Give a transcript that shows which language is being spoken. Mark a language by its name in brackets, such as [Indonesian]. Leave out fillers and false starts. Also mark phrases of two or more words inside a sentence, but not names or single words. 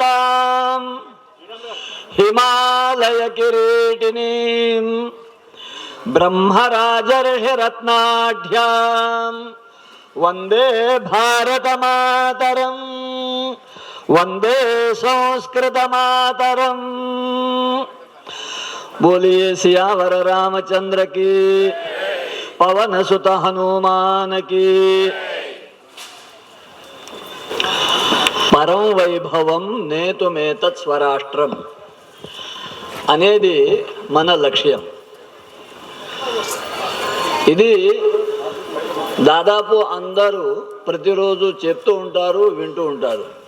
[Sanskrit] రత్నాకరాధౌతపదాం హిమాలయ కిరీటినీం ब्रह्मराजर्षिरत्नाढ्यां वंदे भारत मातरम वंदे संस्कृत मातरम। [Hindi] बोलिए सियावर रामचंद्र की, पवन सुत हनुमान की। [Sanskrit] పరం వైభవం నేతుమేతత్ స్వరాష్ట్రం [Telugu] అనేది మన లక్ష్యం. ఇది దాదాపు అందరూ ప్రతిరోజు చెప్తూ ఉంటారు, వింటూ ఉంటారు.